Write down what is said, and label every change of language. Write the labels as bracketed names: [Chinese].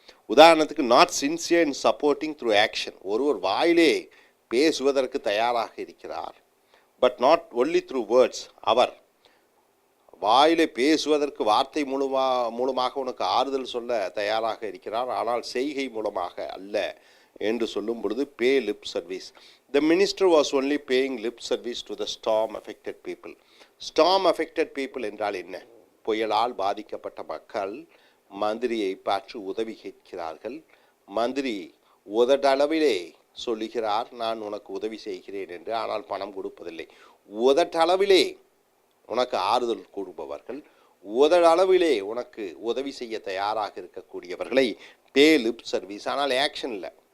[Tamil] உதாரணத்துக்கு [English] Not sincere in supporting through action. [Tamil] ஒருவர் வாயிலே பேசுவதற்கு தயாராக இருக்கிறார், [English] But not only through words. [Tamil] அவர் வாயிலே பேசுவதற்கு வார்த்தை மூலமாக உனக்கு ஆறுதல் சொல்ல தயாராக இருக்கிறார், ஆனால் செய்கை மூலமாக அல்ல என்று சொல்லும் பொழுது பே lip service. [English] The minister was only paying lip service to the storm affected people. Storm affected people [Tamil] என்றால் என்ன? புயலால் பாதிக்கப்பட்ட மக்கள் மந்திரியை பார்த்து உதவி கேட்கிறார்கள். மந்திரி உதட்டளவிலே சொல்லுகிறார், நான் உனக்கு உதவி செய்கிறேன் என்று, ஆனால் பணம் கொடுப்பதில்லை. உதட்டளவிலே உனக்கு ஆறுதல் கூறுபவர்கள், உதட்டளவிலே உனக்கு உதவி செய்ய தயாராக இருக்கக்கூடியவர்களை பே லிப் சர்வீஸ். ஆனால் ஆக்ஷன் இல்லை.